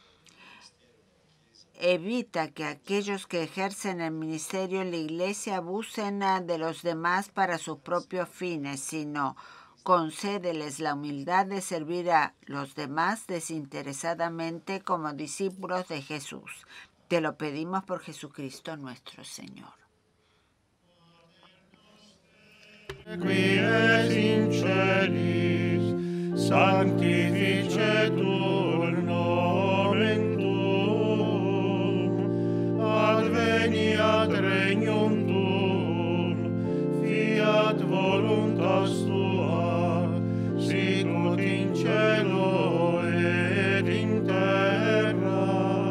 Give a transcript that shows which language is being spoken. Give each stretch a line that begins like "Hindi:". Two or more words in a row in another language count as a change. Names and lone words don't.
Spanish: Evita que aquellos que ejercen el ministerio en la iglesia abusen de los demás para sus propios fines, sino concédeles la humildad de servir a los demás desinteresadamente como discípulos de Jesús. Te lo pedimos por Jesucristo nuestro Señor.
Latin: Qui es in celis, sanctificetur nomen tuum, adveniat regnum tuum, fiat voluntas tua, sicut in cielo ed in terra.